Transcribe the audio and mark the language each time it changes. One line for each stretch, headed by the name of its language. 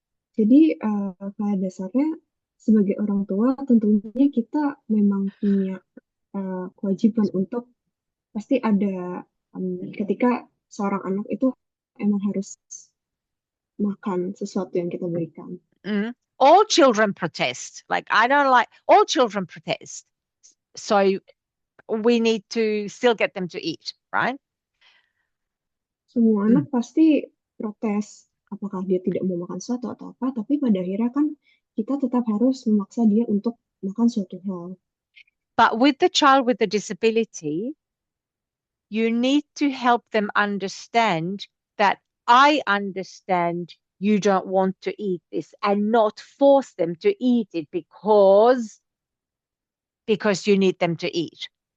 Indonesian: Jadi pada dasarnya sebagai orang tua tentunya kita memang punya kewajiban untuk pasti ada ketika seorang anak itu emang harus makan sesuatu yang kita berikan.
English: All children protest. Like, I don't like, all children protest. So we need to still get them to eat, right?
Indonesian: Semua anak pasti protes, apakah dia tidak mau makan sesuatu atau apa, tapi pada akhirnya kan kita tetap harus memaksa dia untuk makan suatu hal.
English: But with the child with the disability, you need to help them understand that I understand you don't want to eat this, and not force them to eat it because you need them to eat.